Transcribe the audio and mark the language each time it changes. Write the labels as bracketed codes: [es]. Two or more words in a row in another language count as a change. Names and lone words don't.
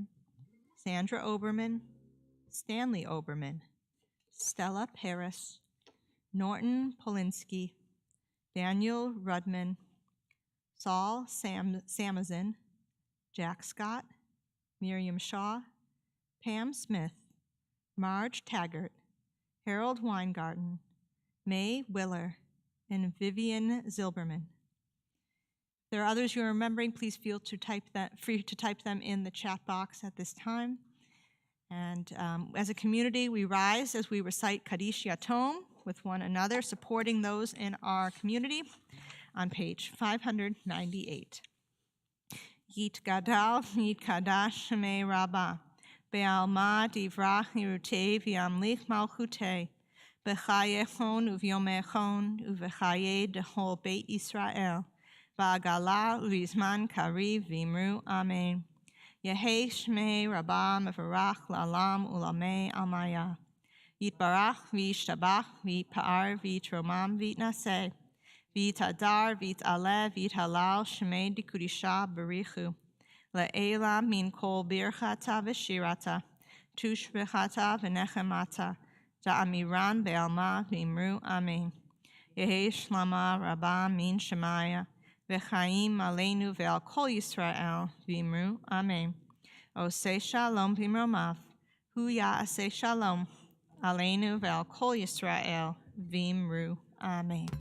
[en] Sandra Oberman, Stanley Oberman, Stella Paris, Norton Polinsky, Daniel Rudman, Saul Samazin, Jack Scott, Miriam Shaw, Pam Smith, Marge Taggart, Harold Weingarten, May Willer, and Vivian Zilberman. There are others you're remembering. Please feel free to type them in the chat box at this time. And as a community, we rise as we recite [he] Kaddish Yatom [en] with one another, supporting those in our community on page 598. [arc] יתגדל, יתקדש, שמיה רבא. בעלמא די ברא כרעותיה וימליך מלכותיה, בחייכון וביומיכון ובחיי דכל בית ישראל, בעגלא ובזמן קריב ואמרו אמן. יהא שמיה רבא מברך לעלם ולעלמי עלמיא. יתברך וישתבח ויתפאר ויתרומם ויתנשא, ויתהדר ויתעלה ויתהלל שמיה דקודשא בריך הוא. לעלא מן כל ברכתא ושירתא, תשבחתא ונחמתא, דאמירן בעלמא ואמרו אמן. יהא שלמא רבא מן שמיא, [he] וחיים עלינו ועל כל ישראל [arc] ואמרו אמן. [he] עושה שלום במרומיו, הוא יעשה שלום, עלינו ועל כל ישראל [arc] ואמרו אמן.